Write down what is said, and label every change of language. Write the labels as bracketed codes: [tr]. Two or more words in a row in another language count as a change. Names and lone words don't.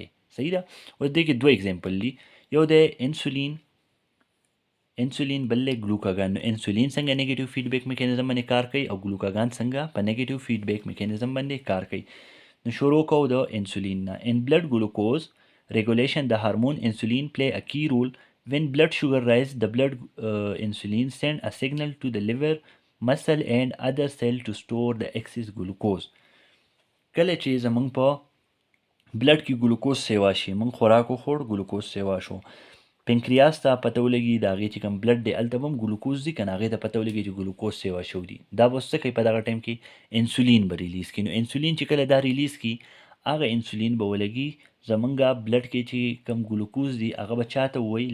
[ps] صحیح ده؟ اوس دې کې دوه اګزامپل دي، یو دی انسولین بل دی ګلوکاګان. نو انسولین څنګه [en] negative feedback mechanism [ps] باندې کار کوي او ګلوکاګان څنګه په [en] negative feedback mechanism [ps] باندې کار کوي. نو شروع کوو د انسولین نه. [en] in blood glucose regulation the hormone insulin play a key role. When blood sugar rise, the blood insulin send a signal to the liver, muscle and other cell to store the excess glucose. [ps] کله چې زمونږ په بلډ کې ګلوکوز سیوا شي، مونږ خوراک وخوړ ګلوکوز سیوا شو، پنکریاس ته پته ولګي د هغې چې کوم بلډ دی هلته به هم ګلوکوز ځي که نه، هغې ته پته ولګي چې ګلوکوز سیوا شوي دي. دا به اوس څه کوي؟ په دغه ټایم کې انسولین به ریلیز کړي. نو انسولین چې کله دا ریلیز کړي هغه انسولین به ولګي زمونږه بلډ کې چې کم ګلوکوز دي هغه به چا ته ووایي؟